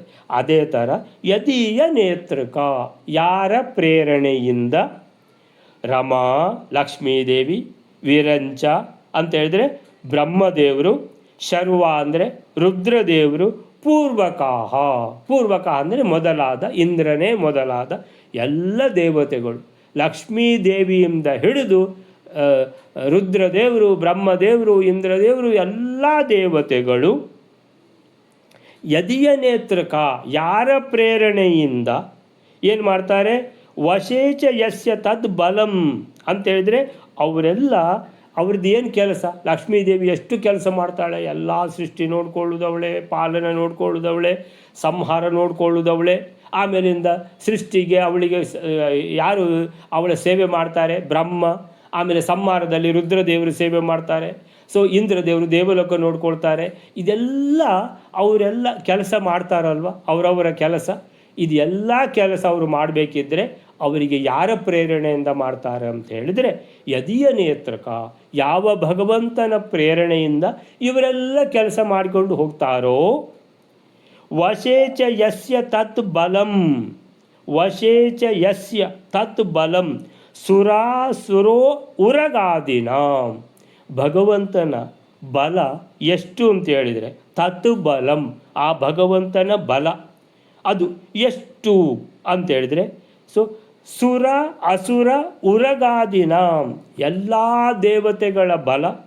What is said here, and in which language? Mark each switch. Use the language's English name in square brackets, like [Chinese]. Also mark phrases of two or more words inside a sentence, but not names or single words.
[Kannada] ಅದೇ ಥರ [Sanskrit] ಯದೀಯ ನೇತೃಕ, [Kannada] ಯಾರ ಪ್ರೇರಣೆಯಿಂದ, ರಮಾ ಲಕ್ಷ್ಮೀದೇವಿ, ವಿರಂಚ ಅಂತ ಹೇಳಿದ್ರೆ ಬ್ರಹ್ಮದೇವರು, ಶರ್ವ ಅಂದರೆ ರುದ್ರದೇವರು, ಪೂರ್ವಕಾಹ, ಪೂರ್ವಕ ಅಂದರೆ ಮೊದಲಾದ, ಇಂದ್ರನೇ ಮೊದಲಾದ ಎಲ್ಲ ದೇವತೆಗಳು, ಲಕ್ಷ್ಮೀದೇವಿಯಿಂದ ಹಿಡಿದು ರುದ್ರದೇವರು, ಬ್ರಹ್ಮದೇವರು, ಇಂದ್ರದೇವರು ಎಲ್ಲ ದೇವತೆಗಳು [Sanskrit] ಯದಿಯ ನೇತ್ರಕ, [Kannada] ಯಾರ ಪ್ರೇರಣೆಯಿಂದ ಏನು ಮಾಡ್ತಾರೆ, [Sanskrit] ವಶೇಚ ಯಸ್ಯ ತದ್ ಬಲಂ [Kannada] ಅಂತೇಳಿದರೆ ಅವರೆಲ್ಲ ಅವ್ರದ್ದು ಏನು ಕೆಲಸ, ಲಕ್ಷ್ಮೀದೇವಿ ಎಷ್ಟು ಕೆಲಸ ಮಾಡ್ತಾಳೆ, ಎಲ್ಲ ಸೃಷ್ಟಿ ನೋಡ್ಕೊಳ್ಳೋದವಳೆ, ಪಾಲನೆ ನೋಡ್ಕೊಳ್ಳೋದವಳೆ, ಸಂಹಾರ ನೋಡ್ಕೊಳ್ಳೋದವಳೆ, ಆಮೇಲಿಂದ ಸೃಷ್ಟಿಗೆ ಅವಳಿಗೆ ಯಾರು ಅವಳ ಸೇವೆ ಮಾಡ್ತಾರೆ, ಬ್ರಹ್ಮ, ಆಮೇಲೆ ಸಂಹಾರದಲ್ಲಿ ರುದ್ರದೇವರು ಸೇವೆ ಮಾಡ್ತಾರೆ. ಸೊ ಇಂದ್ರದೇವರು ದೇವಲೋಕ ನೋಡ್ಕೊಳ್ತಾರೆ. ಇದೆಲ್ಲ ಅವರೆಲ್ಲ ಕೆಲಸ ಮಾಡ್ತಾರಲ್ವ, ಅವರವರ ಕೆಲಸ. ಇದೆಲ್ಲ ಕೆಲಸ ಅವರು ಮಾಡಬೇಕಿದ್ರೆ ಅವರಿಗೆ ಯಾರ ಪ್ರೇರಣೆಯಿಂದ ಮಾಡ್ತಾರೆ ಅಂತ ಹೇಳಿದರೆ [Sanskrit] ಯದಿಯ ನೇತ್ರಕ, [Kannada] ಯಾವ ಭಗವಂತನ ಪ್ರೇರಣೆಯಿಂದ ಇವರೆಲ್ಲ ಕೆಲಸ ಮಾಡಿಕೊಂಡು ಹೋಗ್ತಾರೋ, [Sanskrit] ವಶೇಚ ಯಸ್ಯ ತತ್ ಬಲಂ, ವಶೇಚ ಯಸ್ಯ ತತ್ ಬಲಂ ಸುರಾಸುರೋ ಉರಗಾದಿನ, [Kannada] ಭಗವಂತನ ಬಲ ಎಷ್ಟು ಅಂತ ಹೇಳಿದರೆ [Sanskrit] ತತ್ ಬಲಂ, [Kannada] ಆ ಭಗವಂತನ ಬಲ ಅದು ಎಷ್ಟು ಅಂತೇಳಿದರೆ, ಸೊ [Sanskrit] ಸುರ ಅಸುರ ಉರಗಾದಿನ, [Kannada] ಎಲ್ಲ ದೇವತೆಗಳ ಬಲ,